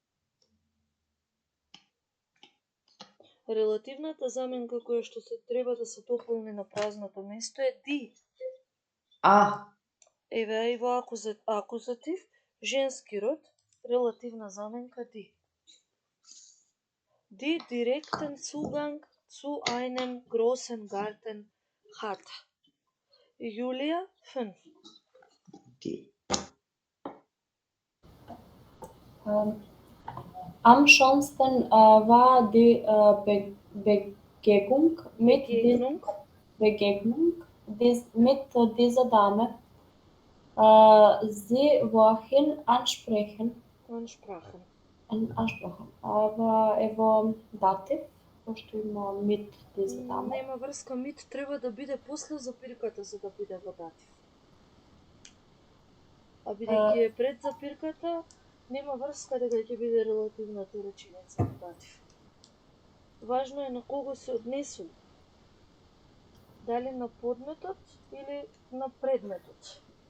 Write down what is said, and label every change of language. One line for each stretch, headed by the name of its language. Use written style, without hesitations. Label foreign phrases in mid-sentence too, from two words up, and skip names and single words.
Macedonian: Релативната заменка која што се треба да се дополни на празното место е ди. Еве и во акузатив, женски род, релативна заменка ди.
German: Die direkten Zugang zu einem großen Garten hat. Julia 5. Am schönsten war die Begegnung mit dieser Dame. Sie wollten ansprechen.
Macedonian: Aber evo датив, пошто има
German: mit dieser Dame.
Macedonian: Нема врска, mit треба да биде после запирката за да биде во датив. А бидејќи е пред запирката, нема врска дека ќе биде релативната реченица во датив. Важно е на кого се однесува. Дали на подметот или на предметот.